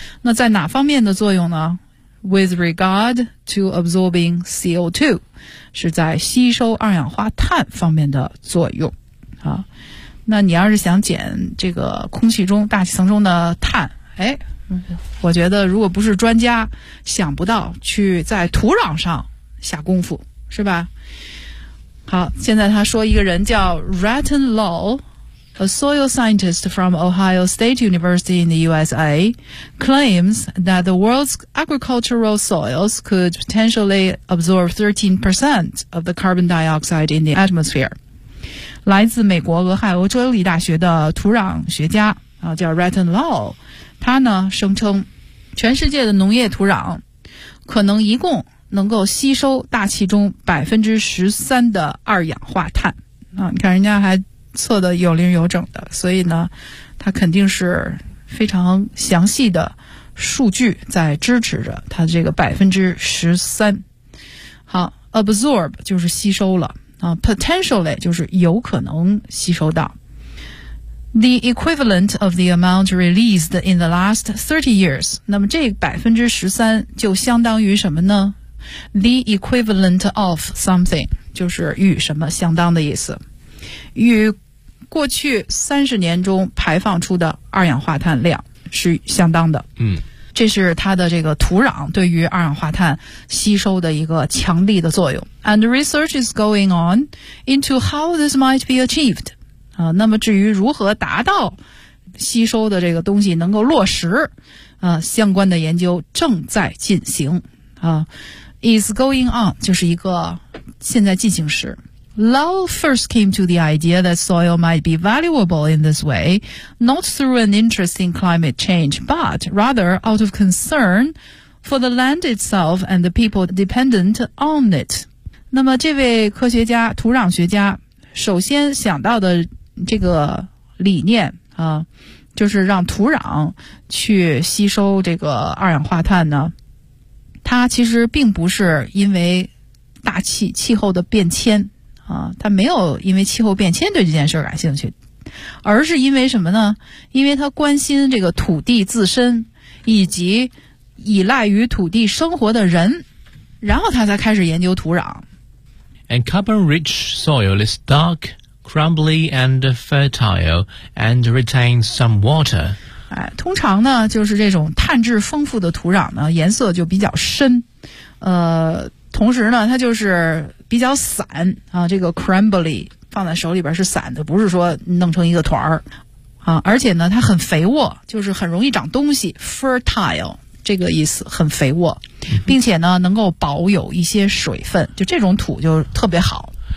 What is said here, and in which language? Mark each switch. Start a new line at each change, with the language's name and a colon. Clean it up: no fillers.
Chinese: 那在哪方面的作用呢？
English: With regard to absorbing CO2，
Chinese: 是在吸收二氧化碳方面的作用。啊，那你要是想减这个空气中大气层中的碳，哎，我觉得如果不是专家想不到去在土壤上下功夫，是吧？好，现在他说一个人叫
English: Ratton Lal， a soil scientist from Ohio State University in the USA claims that the world's agricultural soils could potentially absorb 13% of the carbon dioxide in the atmosphere。
Chinese: 来自美国俄亥俄州立大学的土壤学家叫 Ratton Lal，他呢声称全世界的农业土壤可能一共能够吸收大气中 13% 的二氧化碳。啊，你看人家还测得有零有整的，所以呢他肯定是非常详细的数据在支持着他这个 13%。好， absorb 就是吸收了，potentially 就是有可能吸收到。
English: The equivalent of the amount released in the last 30 years.
Chinese: 那么这 13% 就相当于什么呢？
English: The equivalent of something
Chinese: 就是与什么相当的意思。与过去30年中排放出的二氧化碳量是相当的。嗯，这是它的这个土壤对于二氧化碳吸收的一个强力的作用。
English: And research is going on into how this might be achieved.
Chinese: 那么至于如何达到吸收的这个东西能够落实，相关的研究正在进行。
English: Is going on
Chinese: 就是一个现在进行时。
English: Lal first came to the idea that soil might be valuable in this way, not through an interest in climate change, but rather out of concern for the land itself and the people dependent on it.
Chinese: 那么这位科学家，土壤学家，首先想到的这个理念啊，就是让土壤去吸收这个二氧化碳呢，它其实并不是因为大气气候的变迁啊，它没有因为气候变迁对这件事感兴趣，而是因为什么呢？因为它关心这个土地自身以及依赖于土地生活的人，然后它才开始研究土壤。
English: And carbon rich soil is darkcrumbly and fertile and retains some water.
Chinese: 哎，通常呢就是这种碳质丰富的土壤呢颜色就比较深，同时呢它就是比较散啊，这个 crumbly 放在手里边是散的，不是说弄成一个团儿啊，而且呢它很肥沃，就是很容易长东西， fertile这个意思，很肥沃，并且呢能够保有一些水分，就这种土就特别好。